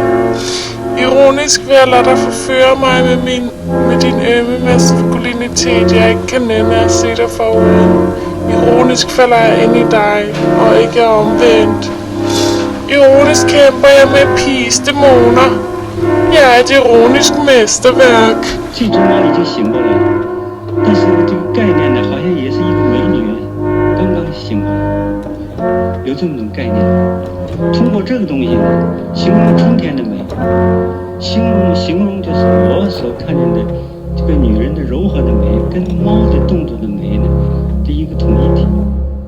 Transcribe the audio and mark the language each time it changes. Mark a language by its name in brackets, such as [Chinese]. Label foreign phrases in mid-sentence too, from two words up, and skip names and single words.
[Danish] Ironisk vil jeg lade dig forføre mig med din ømme maskulinitet, jeg ikke kan nænde at se dig foruden. Ironisk falder jeg ind i dig, og ikke omvendt. Ironisk kæmper jeg med piges dæmoner. Jeg er et ironisk mesterværk. [Chinese] 最终呢，已经醒过来了，但是这个概念呢，好像也是一个美女刚刚醒过来，有这么种概念。通过这个东西呢，形容春天的美，形容就是我所看见的这个女人的柔和的美，跟猫的动作的美呢，的一个统一体。